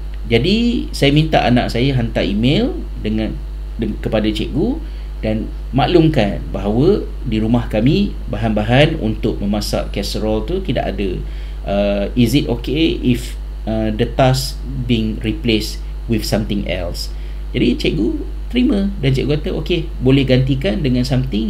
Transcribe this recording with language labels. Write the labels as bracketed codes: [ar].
[ms] Jadi saya minta anak saya hantar email kepada cikgu dan maklumkan bahawa di rumah kami bahan-bahan untuk memasak casserole tu tidak ada. [en] Is it okay if the task being replaced with something else? [ms] Jadi cikgu terima dan cikgu kata boleh gantikan dengan something.